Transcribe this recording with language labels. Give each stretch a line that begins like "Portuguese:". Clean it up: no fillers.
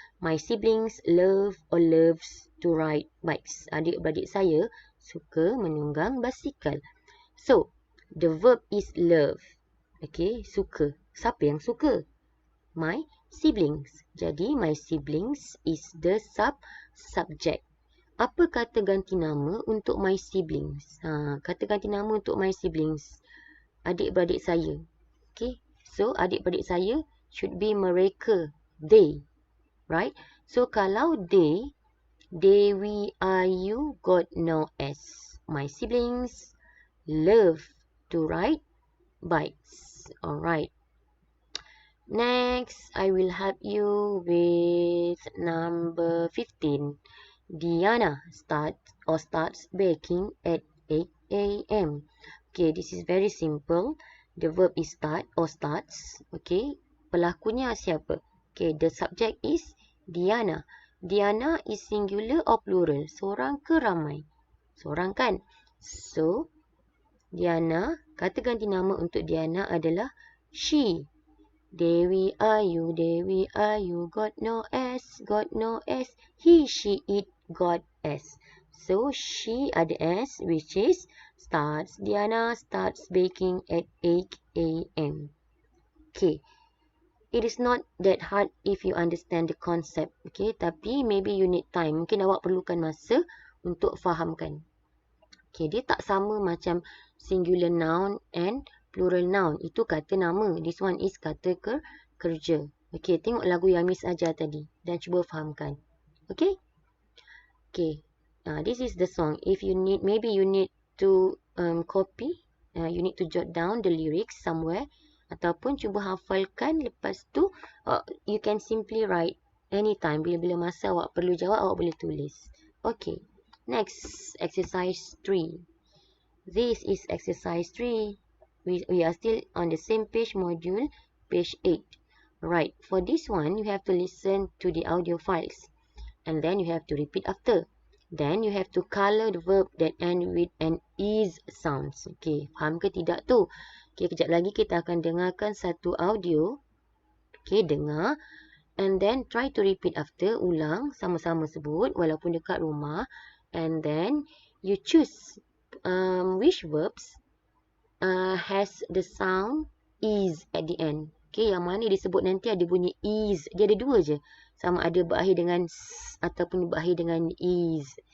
English: My siblings love or loves to ride bikes.
Malay: Adik-beradik saya suka menunggang basikal.
English: So, the verb is love. Okay,
Malay: suka. Siapa yang suka?
English: My siblings. Jadi, my siblings is the subject.
Malay: Apa kata ganti nama untuk
English: my siblings?
Malay: Kata ganti nama untuk my siblings. Adik-beradik saya. Okay. So, adik-beradik saya
English: should be
Malay: mereka. They. Right?
English: So,
Malay: kalau
English: they, we are you got no S. My siblings love to ride bikes. Alright. Next, I will help you with number 15. Diana starts baking at 8 a.m. Okay, this is very simple. The verb is start or starts. Okay, pelakunya siapa? Okay, the subject is Diana. Diana is singular or plural?
Malay: Seorang ke ramai? Seorang kan? So, Diana, kata ganti nama untuk Diana adalah
English: she. Dewi Ayu, got no S, he, she, it, got S. So, she
Malay: ada
English: S, which is starts. Diana starts baking at 8 a.m. Okay. It is not that hard if you understand the concept. Okay.
Malay: Tapi,
English: maybe you need time.
Malay: Mungkin awak perlukan masa untuk fahamkan. Okay. Dia tak sama macam
English: singular noun and plural noun.
Malay: Itu kata nama. This one is kata kerja. Okay, tengok lagu yang Miss ajar tadi. Dan cuba fahamkan. Okay? Okay. This is the song.
English: If you need, maybe you need to copy. You need to jot down the lyrics somewhere.
Malay: Ataupun cuba hafalkan. Lepas tu,
English: you can simply write anytime.
Malay: Bila-bila masa awak perlu jawab, awak boleh tulis.
English: Okay. Next, exercise 3. This is exercise 3. we are still on the same page, module, page 8. Right, for this one, you have to listen to the audio files. And then you have to repeat after. Then you have to color the verb that end with an is sounds.
Malay: Okay, faham ke tidak tu? Okay, kejap lagi kita akan dengarkan satu audio. Okay, dengar.
English: And then try to repeat after,
Malay: ulang, sama-sama sebut walaupun dekat rumah.
English: And then you choose which verbs has the sound is at the end.
Malay: Okay, yang mana disebut nanti ada bunyi is. Dia ada dua je. Sama ada berakhir dengan s ataupun berakhir dengan is.